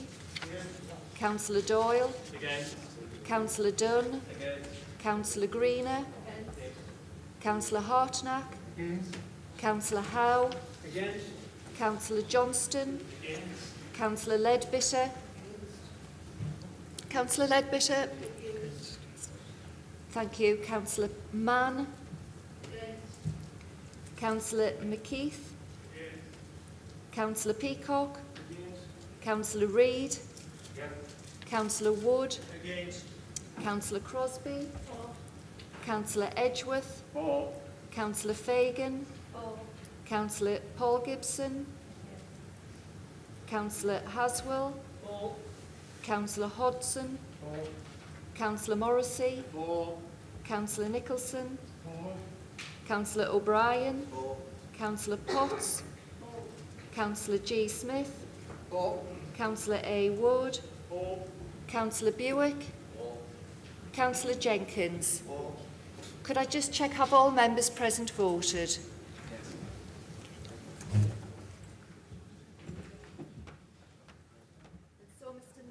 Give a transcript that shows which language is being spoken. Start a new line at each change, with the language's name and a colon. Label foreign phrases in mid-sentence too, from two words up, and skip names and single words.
English: Councillor Doyle. Councillor Dunn. Councillor Greener. Councillor Hartnack. Councillor Howe. Councillor Johnston. Councillor Leadbitter. Councillor Leadbitter. Thank you. Councillor Mann. Councillor McKeith. Councillor Peacock. Councillor Reid. Councillor Wood. Councillor Crosby. Councillor Edgeworth. Councillor Fagan. Councillor Paul Gibson. Councillor Haswell. Councillor Hodson. Councillor Morrissey. Councillor Nicholson. Councillor O'Brien. Councillor Potts. Councillor G. Smith. Councillor A. Wood. Councillor Buick. Councillor Jenkins. Could I just check, have all members present voted? So, Mr.